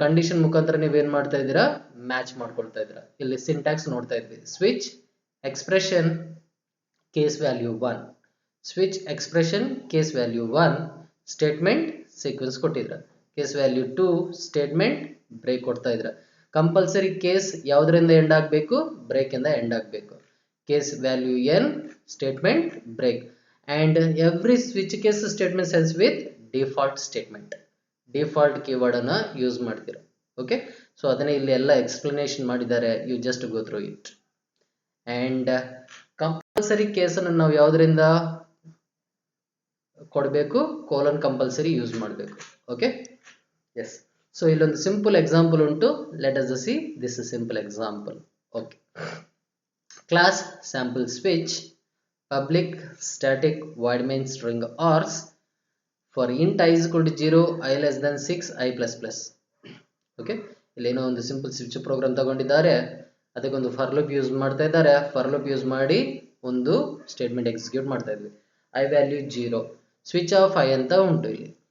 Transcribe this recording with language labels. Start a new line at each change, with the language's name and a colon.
Kannada: Condition ಮುಖಾಂತರ ನೀವೇನ್ ಮಾಡ್ತಾ ಇದ್ದೀರಾ? ಮ್ಯಾಚ್ ಮಾಡ್ಕೊಳ್ತಾ ಇದ್ದೀರಾ. ಇಲ್ಲಿ ಸಿಂಟ್ಯಾಕ್ಸ್ ನೋಡ್ತಾ ಇದ್ವಿ. Switch expression case value 1, switch expression case value 1, statement sequence ಕೊಟ್ಟಿದ್ರ. ಕೇಸ್ ವ್ಯಾಲ್ಯೂ 2 ಸ್ಟೇಟ್ಮೆಂಟ್ ಬ್ರೇಕ್ ಕೊಡ್ತಾ ಇದ್ರ. ಕಂಪಲ್ಸರಿ ಕೇಸ್ ಯಾವ್ದ್ರಿಂದ ಎಂಡ್ ಆಗಬೇಕು? ಬ್ರೇಕ್ ಇಂದ ಎಂಡ್ ಆಗಬೇಕು. Case value n statement break
English: and every switch case statement ends with default statement.
Kannada: Default keyword ಅನ್ನ use ಮಾಡ್ತೀರಾ. Okay, so ಅದನ್ನ ಇಲ್ಲಿ ಎಲ್ಲ ಎಕ್ಸ್ಪ್ಲನೇಷನ್ ಮಾಡಿದ್ದಾರೆ.
English: You just go through it.
Kannada: And compulsory case ಅನ್ನು ನಾವು ಯಾವ್ದ್ರಿಂದ ಕೊಡಬೇಕು? ಕೋಲನ್ ಕಂಪಲ್ಸರಿ ಯೂಸ್ ಮಾಡಬೇಕು. Okay, S. ಸೊ ಇಲ್ಲೊಂದು ಸಿಂಪಲ್ ಎಕ್ಸಾಂಪಲ್ ಉಂಟು.
English: Let us see this is simple example. Okay, class sample switch public static void main string ors for int I is equal to 0, I less than 6, I plus plus.
Kannada: Okay, ಇಲ್ಲಿ ಏನೋ ಒಂದು simple switch program ತಗೊಂಡಿದ್ದಾರೆ. ಅದಕ್ಕೊಂದು for loop use ಮಾಡ್ತಾ ಇದ್ದಾರೆ. For loop use ಮಾಡಿ ಒಂದು statement execute ಮಾಡ್ತಾ ಇದ್ವಿ. I value 0 switch off I ಅಂತ ಉಂಟು ಇಲ್ಲಿ.